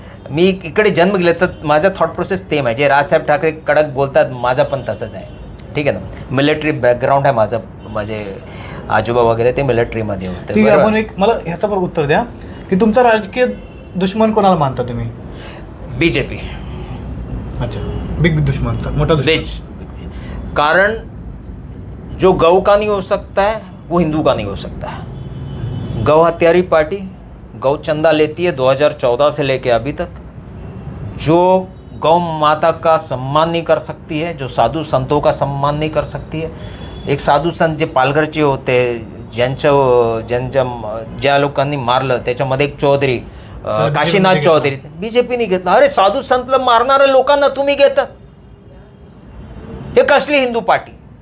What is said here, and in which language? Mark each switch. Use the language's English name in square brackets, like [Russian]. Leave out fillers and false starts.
[Marathi] मी इकडे जन्म गेले तर माझा थॉट प्रोसेस सेम आहे. जे राजसाहेब ठाकरे कडक बोलतात, माझा पण तसंच आहे. ठीक आहे ना. मिलिटरी बॅकग्राऊंड आहे माझं, माझे आजोबा वगैरे ते मिलिटरीमध्ये होते. ठीक आहे, बरोबर? आपण एक मला ह्याचं पण उत्तर द्या की तुमचा राजकीय दुश्मन कोणाला मानता तुम्ही? बीजेपी. अच्छा, बिग दुश्मन, मोठा दुश्मन. बीज. [Hindi] कारण जो गौ का नहीं हो सकता है वो हिंदू का नहीं हो सकता है. गौ हत्यारी पार्टी गौ चंदा लेती है 2014 से लेके अभी तक. जो गौ माता का सम्मान नहीं कर सकती है, जो साधू संतों का सम्मान नहीं कर सकती है. [Marathi] एक साधू संत जे पालघरचे होते, ज्या लोकांनी मारलं त्याच्यामध्ये एक चौधरी काशीनाथ चौधरी, बीजेपीने घेतला. अरे साधू संतला मारणाऱ्या लोकांना तुम्ही घेता, हे कसली हिंदू पार्टी?